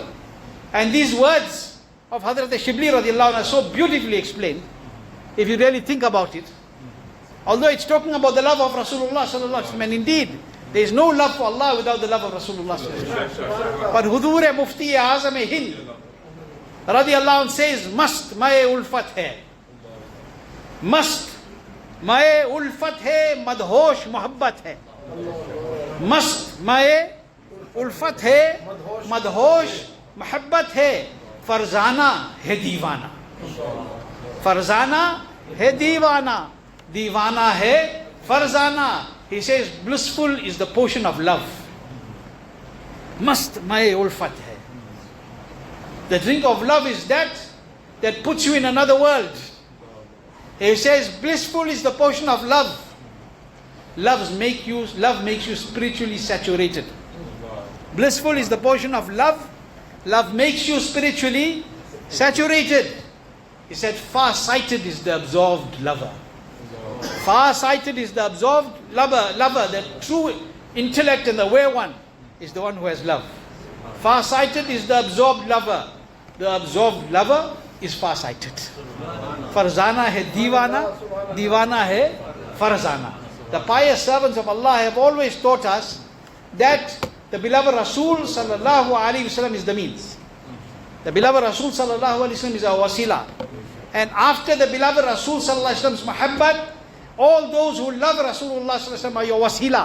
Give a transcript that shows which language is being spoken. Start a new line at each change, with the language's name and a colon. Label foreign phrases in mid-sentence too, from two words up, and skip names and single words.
English: And these words of Hazrat Shibli
Arabic: رضي الله عنه
English: are so beautifully explained. If you really think about it, Although it's talking about the love of Rasulullah
Arabic: صلى الله عليه وسلم,
English: and indeed, there is no love for Allah without the love of Rasulullah
Arabic: صلى الله عليه وسلم.
English: But Hudur Mufti Azam Hind
Arabic: رضي الله عنه
English: says,
Urdu: مست مئے الفت ہے. مست مئے الفت ہے، مدہوش محبت ہے. مست مئے الفت ہے، مدہوش محبت ہے. فرزانہ ہے دیوانہ۔ فرزانہ ہے دیوانہ. دیوانہ ہے فرزانہ.
English: He says blissful is the portion of love.
Urdu: مست مئے الفت ہے.
English: The drink of love is that puts you in another world. He says blissful is the portion of love. Love makes you spiritually saturated. Blissful is the portion of love. Love makes you spiritually saturated. He said far-sighted is the absorbed lover. Far-sighted is the absorbed lover. The true intellect and the way one is the one who has love. Far-sighted is the absorbed lover. The absorbed lover is far-sighted.
Urdu: فرزانہ ہے دیوانہ، دیوانہ ہے فرزانہ.
English: The pious servants of Allah have always taught us that the beloved Rasul
Arabic: صلى الله عليه وسلم
English: is the means. The beloved Rasul
Arabic: صلى الله عليه وسلم
English: is our wasila. And after the beloved Rasul
Arabic: صلى الله عليه وسلم's
English: muhabbat, all those who love Rasulullah
Arabic: صلى الله عليه وسلم
English: are your wasila.